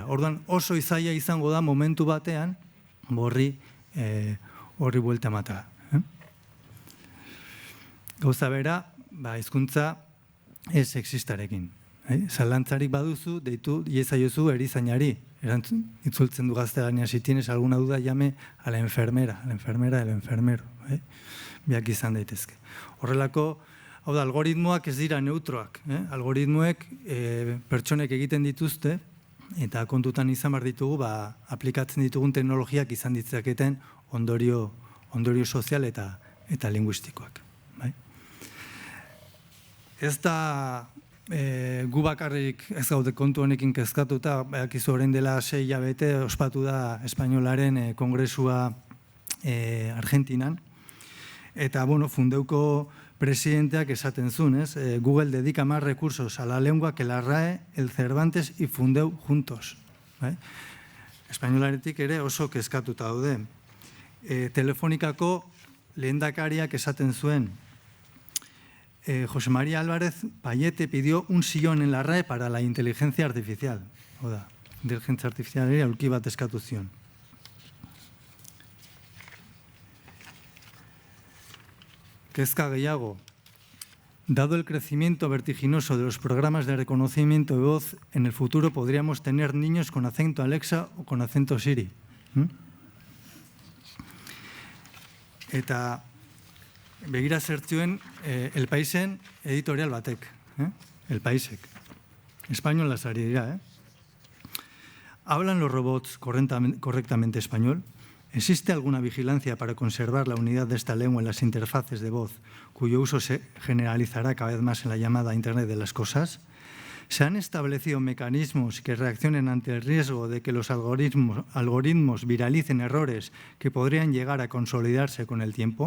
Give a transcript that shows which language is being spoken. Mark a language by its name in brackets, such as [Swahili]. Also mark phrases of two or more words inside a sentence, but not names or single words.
[Basque] Orduan oso izaila izango da momentu batean horri buelta ematea. Gauza bera, hizkuntza ez sexistarekin. Zalantzarik baduzu, deitu iezaiozu erizainari. Itzultzen du gaztelania, [Spanish] si tienes alguna duda, llame a la enfermera, el enfermero. [Basque] Biak izan daitezke. Horrelako, hau da, algoritmoak ez dira neutroak. Algoritmoek pertsonek egiten dituzte, eta kontutan izan behar ditugu, aplikatzen ditugun teknologiak izan ditzaketen ondorio sozial eta linguistikoak. Ez da gu bakarrik ez gaude kontu honekin kezkatuta, bakizu orain dela 6 hilabete ospatu da Espainolaren kongresua Argentinan, eta Fundeuko presidenteak esaten zuen, [Spanish] Google dedica más recursos a la lengua que la RAE, el Cervantes y Fundeu juntos. [Basque] Espainolaretik ere oso kezkatuta daude. Telefonikako lehendakariak esaten zuen, [Spanish] José María Álvarez Payete pidió un sillón en la RAE para la inteligencia artificial. [Basque] Oda, [Spanish] inteligencia artificial [Basque] ere aurki bat eskatu zion. Kezka gehiago. [Spanish] Dado el crecimiento vertiginoso de los programas de reconocimiento de voz, en el futuro podríamos tener niños con acento Alexa o con acento Siri. [Basque] Eta begira zertzuen El Paisen editorial batek. El Paisek. Españolas ari dira, [Spanish] ¿Hablan los robots correctamente español? ¿Existe alguna vigilancia para conservar la unidad de esta lengua en las interfaces de voz, cuyo uso se generalizará cada vez más en la llamada Internet de las cosas? ¿Se han establecido mecanismos que reaccionen ante el riesgo de que los algoritmos viralicen errores que podrían llegar a consolidarse con el tiempo?